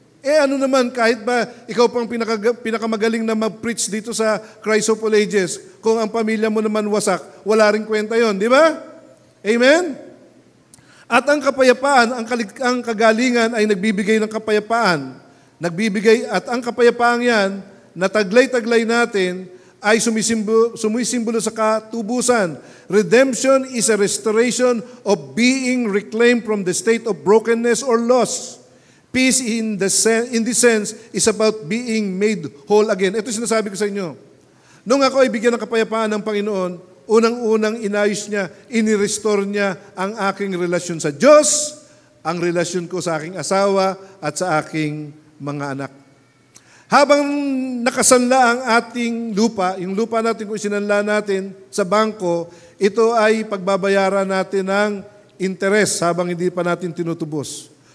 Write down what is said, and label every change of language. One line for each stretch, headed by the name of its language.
Filipino: Ano naman, kahit ba ikaw pang pinakamagaling na mag-preach dito sa Christ of all ages, kung ang pamilya mo naman wasak, wala rin kwenta yon, di ba? Amen? At ang kapayapaan, ang kagalingan ay nagbibigay ng kapayapaan. At ang kapayapaang yan, na taglay-taglay natin, ay sumisimbolo sa katubusan.
English: Redemption is a restoration of being reclaimed from the state of brokenness or loss. Peace in this sense is about being made whole again.
Filipino: Ito sinasabi ko sa inyo. Nung ako ay bigyan ng kapayapaan ng Panginoon, unang-unang inayos niya, inirestore niya ang aking relasyon sa Diyos, ang relasyon ko sa aking asawa at sa aking mga anak. Habang nakasanla ang ating lupa, yung lupa natin kung isinanla natin sa bangko, ito ay pagbabayaran natin ng interest habang hindi pa natin tinutubos.